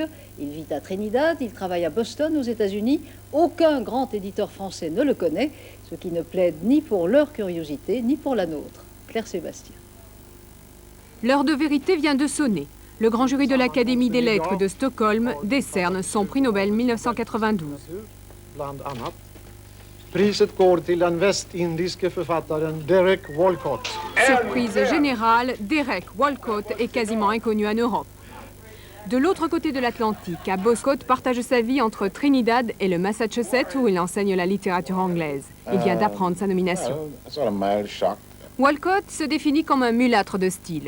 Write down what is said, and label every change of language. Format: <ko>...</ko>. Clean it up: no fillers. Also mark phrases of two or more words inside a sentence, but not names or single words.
<fr>Il vit à Trinidad, il travaille à Boston, aux États-Unis. Aucun grand éditeur français ne le connaît, ce qui ne plaide ni pour leur curiosité, ni pour la nôtre. Claire Sébastien. L'heure de vérité vient de sonner. Le grand jury de l'Académie des lettres de Stockholm décerne son prix Nobel 1992.</fr> <sv>Priset går till den västindiske författaren Derek Walcott.</sv> <fr>Surprise générale, Derek Walcott est quasiment inconnu en Europe. De l'autre côté de l'Atlantique, à Boscott partage sa vie entre Trinidad et le Massachusetts où il enseigne la littérature anglaise. Il vient d'apprendre sa nomination. Walcott se définit comme un mulâtre de style.</fr>